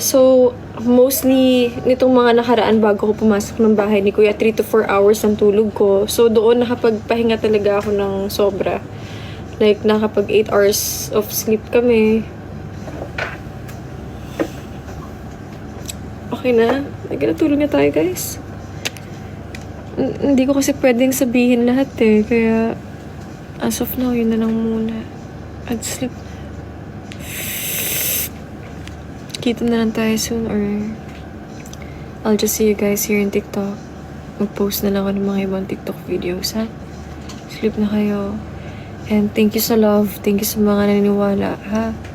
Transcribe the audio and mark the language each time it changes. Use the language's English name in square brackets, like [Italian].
[Filipino] So, mostly nitong mga nakaraan bago ko pumasok ng bahay ni Kuya, [English] 3 to 4 hours [Filipino] ang tulog ko. So, doon nakapagpahinga talaga ako ng sobra. Like, nakapag [English] 8 hours of sleep [Filipino] kami. Okay na? Nagkatulog na tayo, guys. Hindi ko kasi pwedeng sabihin lahat eh. Kaya, [English] as of now, [Filipino] yun na lang muna. [English] I'd sleep. [Filipino] Kita na lang tayo [English] soon or I'll just see you guys here in TikTok. [Filipino] Mag-post na lang ako ng mga ibang TikTok videos, ha? Sleep na kayo. [English] And thank you sa love. Thank you [Filipino] sa mga naniniwala, ha?